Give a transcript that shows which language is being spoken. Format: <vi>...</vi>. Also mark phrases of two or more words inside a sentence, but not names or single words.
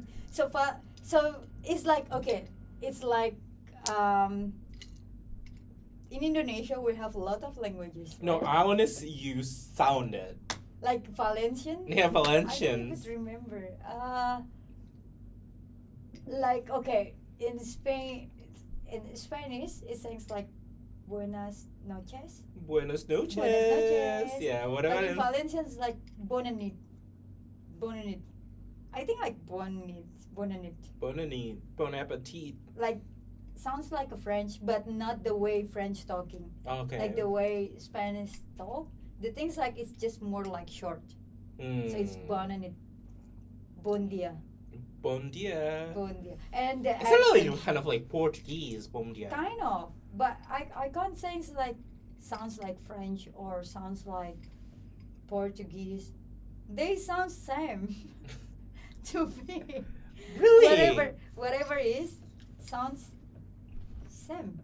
<en>So it's like, okay, it's like in Indonesia we have a lot of languages. No, right? I want to see you sound it. Like Valencian. Yeah, I don't Valencians. even remember. Like, okay, in Spanish it sounds like</en> <es>buenas noches. Buenas noches. Buenas noches.</es> <en>Yeah, But whatever. in Valencian it's like</en> <ca>bona nit. Bona nit.</ca> <en>I think like</en> <ca>bona nit. Bona nit.</ca> <fr>Bon appetit.</fr> <en>Like, sounds like a French, but not the way French talking. Okay. Like the way Spanish talk. The things like it's just more like short. So it's</en> <ca>bona nit. Bon dia. Bon dia. Bon dia.</ca> <en>And the It's really accent- kind of like Portuguese,</en> <ca>bon dia.</ca> <en>kind of, but I can't say it's like sounds like French or sounds like Portuguese. They sound same to me. Really? Whatever is sounds same.</en>